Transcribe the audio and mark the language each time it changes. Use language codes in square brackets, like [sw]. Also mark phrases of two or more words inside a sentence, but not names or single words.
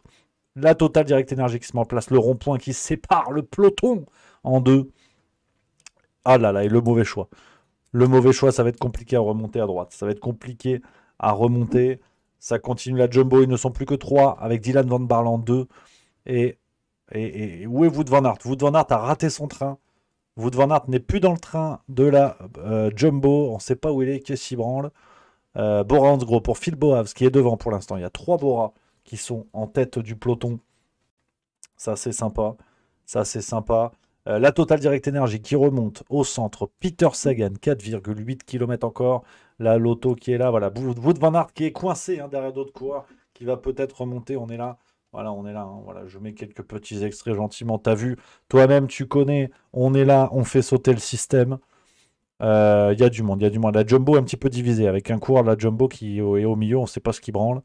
[fr] La Total Direct Energy qui se met en place. Le rond-point qui sépare le peloton en deux. Ah là là, et le mauvais choix. Le mauvais choix, ça va être compliqué à remonter à droite. Ça va être compliqué à remonter. Ça continue la jumbo. Ils ne sont plus que 3 avec Dylan Van Baarle en 2. Et où est Wout van Aert? Wout van Aert a raté son train. Wout van Aert n'est plus dans le train de la jumbo. On ne sait pas où il est, qu'est-ce qu'il branle. Bora Hansgrohe pour Phil Bohavs qui est devant pour l'instant. Il y a 3 Bora qui sont en tête du peloton. Ça, c'est sympa. Ça, c'est sympa. La Total Direct Energy qui remonte au centre. Peter Sagan, 4,8 km encore. La Lotto qui est là. Voilà. Wout van Aert qui est coincé hein, derrière d'autres coureurs. Qui va peut-être remonter. On est là. Voilà, on est là. Hein. Voilà, je mets quelques petits extraits gentiment. T'as vu, toi-même, tu connais. On est là. On fait sauter le système. Il y a du monde. Il y a du monde. La Jumbo est un petit peu divisée. Avec un coureur de la Jumbo qui est au milieu. On ne sait pas ce qui branle.